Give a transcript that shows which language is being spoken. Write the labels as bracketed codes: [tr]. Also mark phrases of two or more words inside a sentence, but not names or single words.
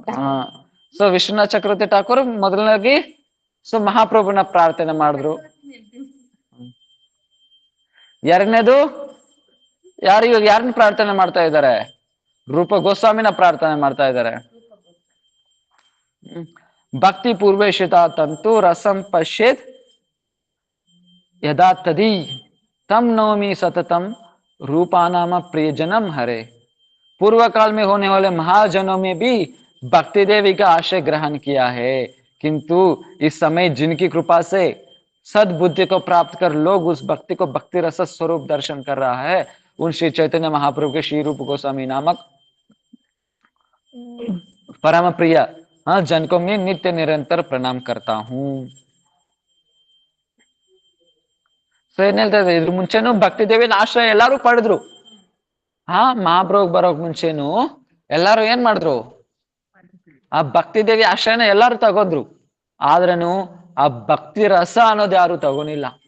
[kn] ಸೊ ವಿಶ್ವನಾಥ್ ಚಕ್ರವರ್ತಿ ಠಾಕೂರ್ ಮೊದಲನೇದಾಗಿ ಸೊ ಮಹಾಪ್ರಭುನ ಪ್ರಾರ್ಥನೆ ಮಾಡಿದ್ರು. ಎರಡನೇದು ಯಾರು ಇವಾಗ ಯಾರನ್ನ ಪ್ರಾರ್ಥನೆ ಮಾಡ್ತಾ ಇದ್ದಾರೆ? ರೂಪ ಗೋಸ್ವಾಮಿನ ಪ್ರಾರ್ಥನೆ ಮಾಡ್ತಾ ಇದ್ದಾರೆ. [sa] ಭಕ್ತಿ ಪೂರ್ವೇಶಿತ ತಂತು ರಸಂ ಪಶ್ಯೇತ್ ಯದಾ ತದಿ तम नौमी सततम रूपानाम प्रियजनम हरे। [hi] पूर्व काल में होने वाले महाजनों में भी भक्ति देवी का आश्रय ग्रहण किया है, किंतु इस समय जिनकी कृपा से सद्बुद्धि को प्राप्त कर लोग उस भक्ति को भक्ति रस स्वरूप दर्शन कर रहा है, उन श्री चैतन्य महाप्रभु के श्री रूप गोस्वामी नामक परम प्रिय जन को मैं नित्य निरंतर प्रणाम करता हूँ. [kn] ಸೊ ಏನ್ ಹೇಳ್ತಾ ಇದ್ದಾರೆ? ಇದ್ರ ಮುಂಚೆನು ಭಕ್ತಿ ದೇವಿನ ಆಶ್ರಯ ಎಲ್ಲಾರು ಪಡೆದ್ರು. ಮಹಾಪ್ರಭು ಬರೋಕ್ ಮುಂಚೆನು ಎಲ್ಲಾರು ಏನ್ ಮಾಡಿದ್ರು? ಆ ಭಕ್ತಿ ದೇವಿ ಆಶ್ರಯನ ಎಲ್ಲಾರು ತಗೊಂಡ್ರು. ಆದ್ರೂ ಆ ಭಕ್ತಿ ರಸ ಅನ್ನೋದು ಯಾರು ತಗೋನಿಲ್ಲ.